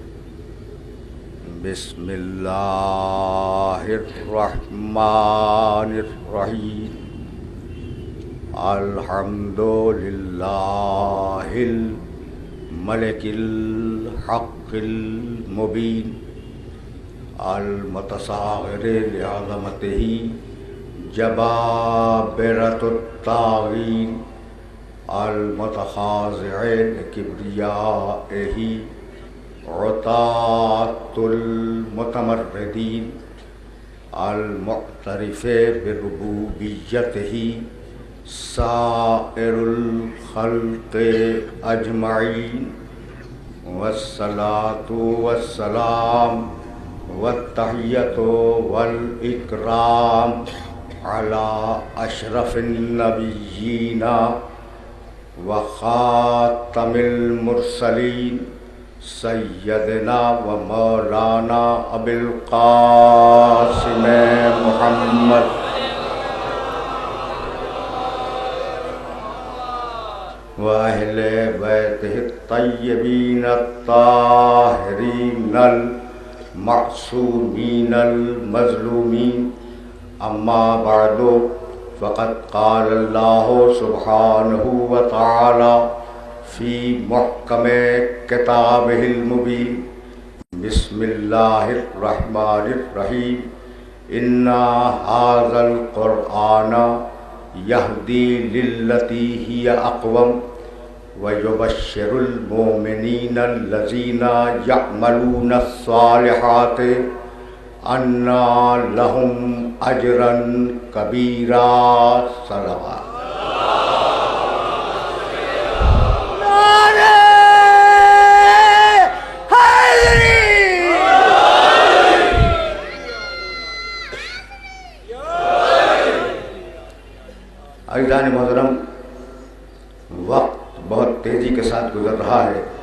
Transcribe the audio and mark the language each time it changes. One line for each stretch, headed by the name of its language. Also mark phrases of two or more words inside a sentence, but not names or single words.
Arabic: بسم الله الرحمن الرحيم. الحمد لله الملك الحق المبين المتصاغر لعظمته جبابرة الطاغين المتخاضع لكبريائه عتاة المتمردين المعترف بربوبيته سائر الخلق أجمعين والصلاة والسلام والتحية والإكرام على أشرف النبيين وخاتم المرسلين سيدنا ومولانا أبي القاسم محمد وأهل بيته الطيبين الطاهرين المعصومين المظلومين. أما بعد فقد قال الله سبحانه وتعالى في محكم كتابه المبين. بسم الله الرحمن الرحيم. إن هذا القرآن يهدي للتي هي أقوم ويبشر المؤمنين الذين يعملون الصالحات أن لهم أجرا كبيرا. सलावत।
Urdu: عزیزان محترم، وقت بہت تیزی کے ساتھ گزر رہا ہے